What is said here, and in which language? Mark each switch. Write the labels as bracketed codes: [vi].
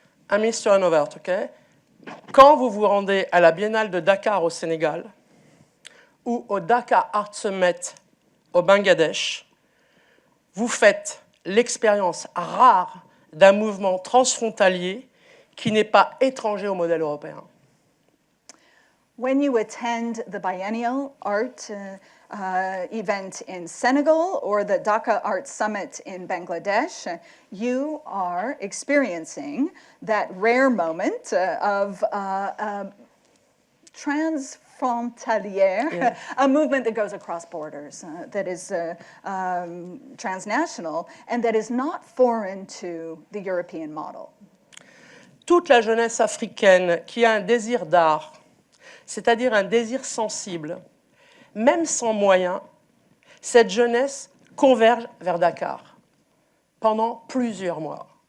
[fr] Un ministre sur un overt, OK? Quand vous vous rendez à la Biennale de Dakar au Sénégal ou au Dakar Art Summit au Bangladesh, vous faites l'expérience rare d'un mouvement transfrontalier qui n'est pas étranger au modèle européen. [en] When you attend the biennial art event in Senegal or the Dhaka Art Summit in Bangladesh, you are experiencing that rare moment of transfrontalier, Yeah. a movement that goes across borders, that is transnational, and that is not foreign to the European model. [fr] Toute la jeunesse africaine qui a un désir d'art, c'est-à-dire un désir sensible, même sans moyens, cette jeunesse converge vers Dakar pendant plusieurs mois.